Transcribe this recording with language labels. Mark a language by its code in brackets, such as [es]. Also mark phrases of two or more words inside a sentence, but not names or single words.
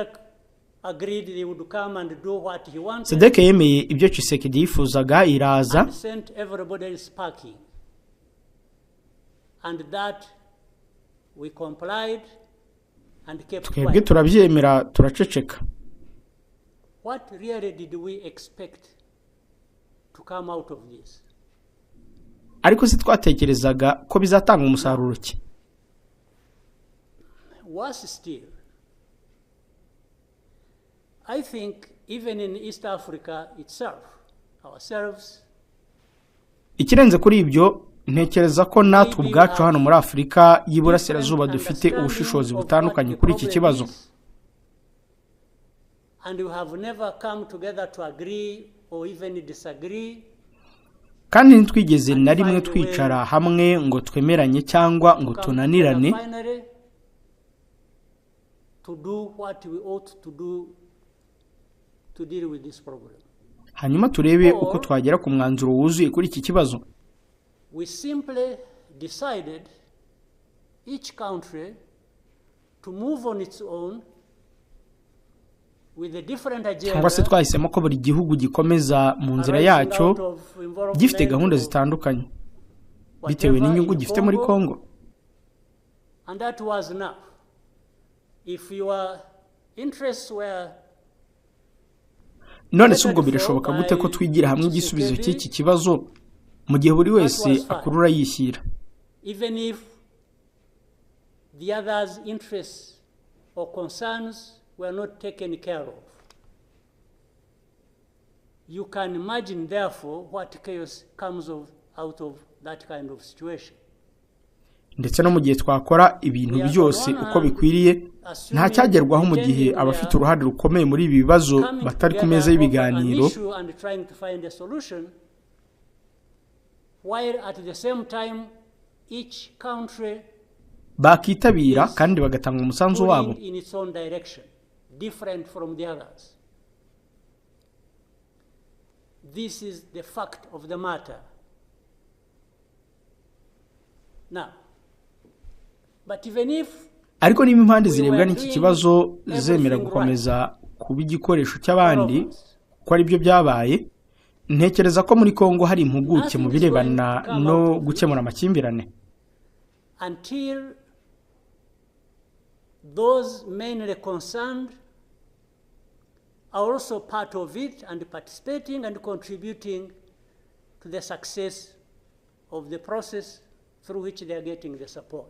[rw] SADC yemeye ibyo Tshisekedi yifuzaga, iraza, twebwe turabyemera, turaceceka. Ariko se twatekerezaga ko bizatanga umusaruro ki? [en] Worse still, I think even in East Africa itself, ourselves. [rw] Ikirenze kuri ibyo ntekereza ko natwe ubwacu hano muri Afurika y'Iburasirazuba dufite ubushishozi butandukanye kuri iki kibazo. [en] And we have never come together to agree or even disagree. [rw] Kandi ntitwigeze na rimwe twicara hamwe ngo twemeranye cyangwa ngo tunanirane [en] to do what we ought to do to deal with this problem. [rw] Hanyuma turebe uko twagera ku mwanzuro wuzuye kuri iki kibazo. [en] We simply decided each country to move on its own with a different agenda. [rw] Cyangwa se twahisemo ko buri gihugu gikomeza mu nzira yacyo gifite gahunda zitandukanye bitewe n'inyungu gifite muri Kongo. [en] And that was enough. If your interests were [rw] none se ubwo birashoboka gute ko twigira hamwe igisubizo cy'iki kibazo mu gihe buri wese akurura yishyira? [en] Even if the others' interests or concerns were not taken care of. You can imagine, therefore, what chaos comes out of that kind of situation. [rw] Ndetse no mu gihe twakora ibintu byose uko bikwiriye nta cyagerwaho mu gihe abafite uruhare rukomeye muri ibi bibazo batari ku meza y'ibiganiro, [en] while at the same time each country [rw] bakitabira kandi bagatanga umusanzu wabo [en] in its own direction, different from the others. This is the fact of the matter. Now, but even if [rw] ariko niba impande zirebwa n'iki kibazo zemera gukomeza kuba igikoresho cy'abandi ko ari byo byabaye, ntekereza ko muri Kongo hari impuguke mu birebana no gukemura amakimbirane. [en] Until those mainly concerned are also part of it and participating and contributing to the success of the process through which they are getting the support.